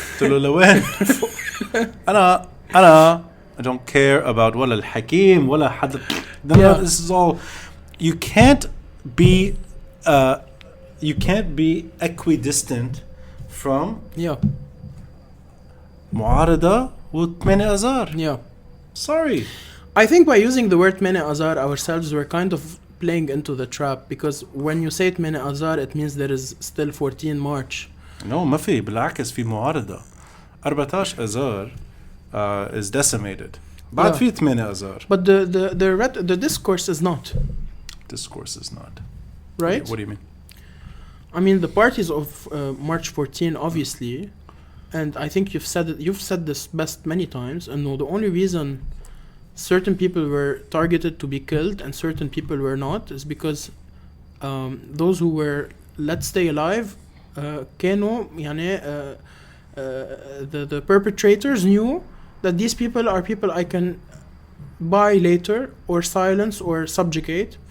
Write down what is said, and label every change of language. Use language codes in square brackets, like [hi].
[ar] قلت له لوين؟ أنا [en] I don't care about [ar] ولا الحكيم ولا حد. [en] This is all. You can't be equidistant from [ar] معارضة [en] و8 آذار. Sorry. I think by using the word 8 آذار ourselves we're kind of playing into the trap, because when you say 8 آذار it means there is still 14 March. No, [ar] ما في بالعكس في معارضة. [en] 14 آذار is decimated. [ar] بعد في 8 آذار. [en] But the discourse is not. Discourse is not. Right? What do you mean? I mean the parties of March 14 obviously, and I think you've said this best many times, and the only reason certain people were targeted to be killed and certain people were not is because those who were let's stay alive [ar] كانوا يعني [en] the perpetrators knew that these people are people I can buy later or silence or subjugate.